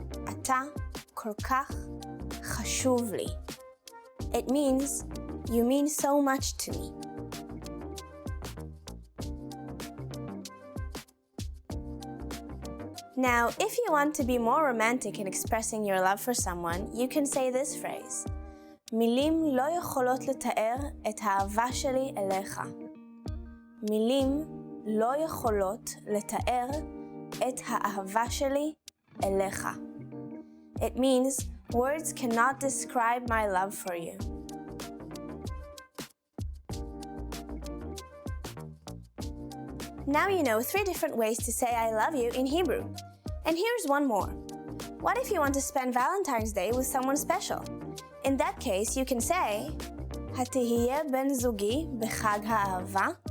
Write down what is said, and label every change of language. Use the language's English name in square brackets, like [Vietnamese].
[Hebrew] אתה כל כך חשוב לי. [English] It means you mean so much to me. Now, if you want to be more romantic in expressing your love for someone, you can say this phrase. [Hebrew] מילים לא יכולות לתאר את האהבה שלי אליך. מילים לא יכולות לתאר את האהבה שלי אליך. [English] It means words cannot describe my love for you. Now you know 3 different ways to say I love you in Hebrew. And here's one more. What if you want to spend Valentine's Day with someone special? In that case, you can say, [Hebrew] התהיה בן זוגי בחג האהבה.